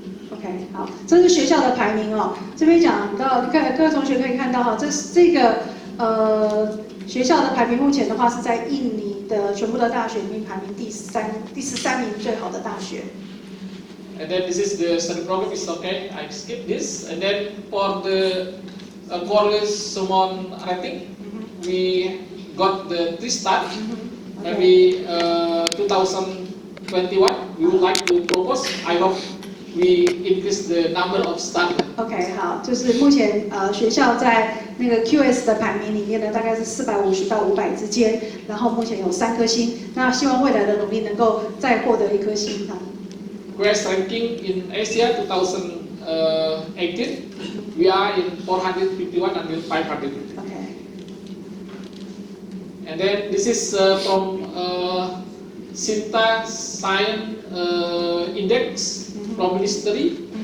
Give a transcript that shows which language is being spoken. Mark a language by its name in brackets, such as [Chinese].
[Chinese] OK， 好，这是学校的排名哦。这边讲到，各位同学可以看到哈，这个学校的排名目前的话是在印尼的全部的大学里面排名第13名最好的大学。 [English] And then this is the study program. Is okay. I skip this. And then for the Quarterly Simon Rating, we got the 3-star. Maybe 2021, we would like to propose. I hope we increase the number of stars. [Chinese] OK， 好，就是目前学校在那个 QS 的排名里面呢，大概是450到500之间，然后目前有3颗星，那希望未来的努力能够再获得1颗星哈。 [English] QS ranking in Asia 2018, we are in 451 and 500. OK。 And then this is from Sinta Science Index from Ministry.